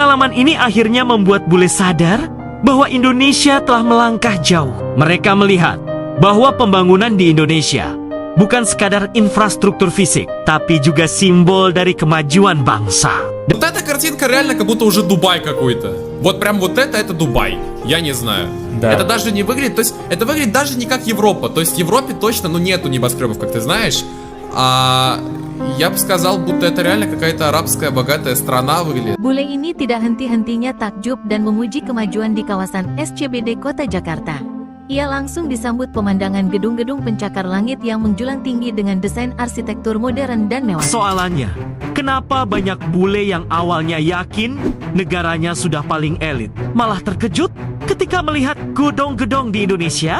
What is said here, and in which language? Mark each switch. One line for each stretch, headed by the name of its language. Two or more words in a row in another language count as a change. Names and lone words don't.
Indonesian: Pengalaman ini akhirnya membuat bule sadar bahwa Indonesia telah melangkah jauh. Mereka melihat bahwa pembangunan di Indonesia bukan sekadar infrastruktur fisik, tapi juga simbol dari kemajuan bangsa.
Russian: Вот эта картинка реально как будто уже Дубай какой-то. Вот прям вот это Дубай. Я не знаю. Да. Это даже не выглядит, то есть это выглядит даже не как Европа. То есть в Европе точно, ну, нету небоскребов, как ты знаешь. А я бы сказал, будто это реально какая-то арабская богатая страна выглядит.
Indonesian: Bule ini tidak henti-hentinya takjub dan memuji kemajuan di kawasan SCBD Kota Jakarta. Ia langsung disambut pemandangan gedung-gedung pencakar langit yang menjulang tinggi dengan desain arsitektur modern dan mewah. Soalannya, kenapa banyak bule yang awalnya yakin negaranya sudah paling elit, malah terkejut ketika melihat gedung-gedung di Indonesia?